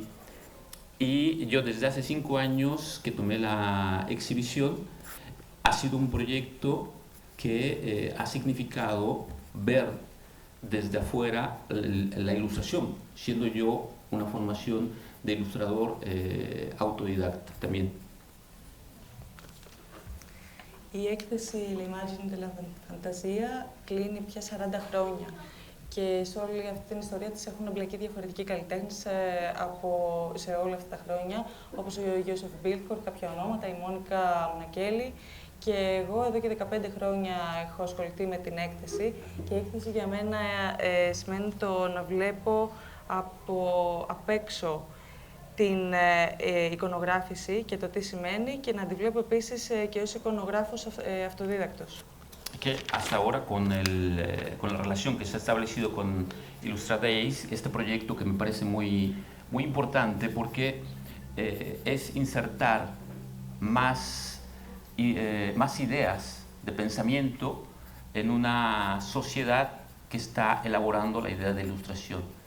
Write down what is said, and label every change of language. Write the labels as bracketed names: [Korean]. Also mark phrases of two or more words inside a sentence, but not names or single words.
[Spanish] Y yo desde hace 5 años que tomé la exhibición, ha sido un proyecto que ha significado ver desde afuera la ilustración, siendo yo una formación de ilustrador autodidacta también. [Greek] Η έκθεση L'Immagine de la Fantasia κλείνει πια 40 χρόνια και σε όλη αυτή την ιστορία της έχουν εμπλακεί διαφορετικοί καλλιτέχνες σε όλα αυτά τα χρόνια, όπως ο Γιώσεφ Μπίλκορ, κάποια ονόματα, η Μόνικα Μονακέλη. Και εγώ εδώ και 15 χρόνια έχω ασχοληθεί με την έκθεση και η έκθεση για μένα σημαίνει το να βλέπω απ' έξω την εικονογράφηση και το τι σημαίνει και να τη βλέπω επίσης και ως εικονογράφος αυτοδίδακτος. [Spanish] Que hasta ahora con la relación que se ha establecido con Illustradays, este proyecto que me parece muy importante porque es insertar más ideas de pensamiento en una sociedad que está elaborando la idea de ilustración.